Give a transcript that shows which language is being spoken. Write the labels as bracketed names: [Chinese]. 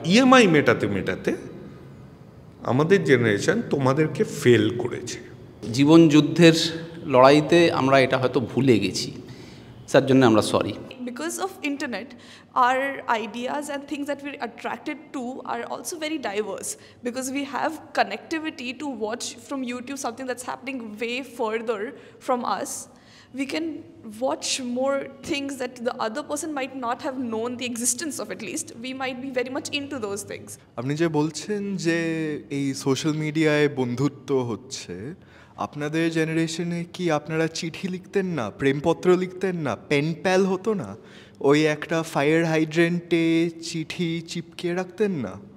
[Bangla] EMI মেটাতে মেটাতে আমাদের জেনারেশন তোমাদেরকে ফেল করেছে। জীবন যুদ্ধের লড়াইতে আমরা এটা হয়তো ভুলে গেছি, তার জন্য আমরা sorry. [English] Because of internet, our ideas and things that we're attracted to are also very diverse, because we have connectivity to watch from YouTube something that's happening way further from us. We can watch more things that the other person might not have known the existence of, at least. We might be very much into those things. [Bangla] আপনি যে বলছেন যে এই social মিডিয়ায় বন্ধুত্ব হচ্ছে, আপনাদের জেনারেশনে কি আপনারা চিঠি লিখতেন না, প্রেমপত্র লিখতেন না, পেন প্যাল হতো না? ওই একটা ফায়ার হাইড্রেন্টে চিঠি চিপকে রাখতেন না?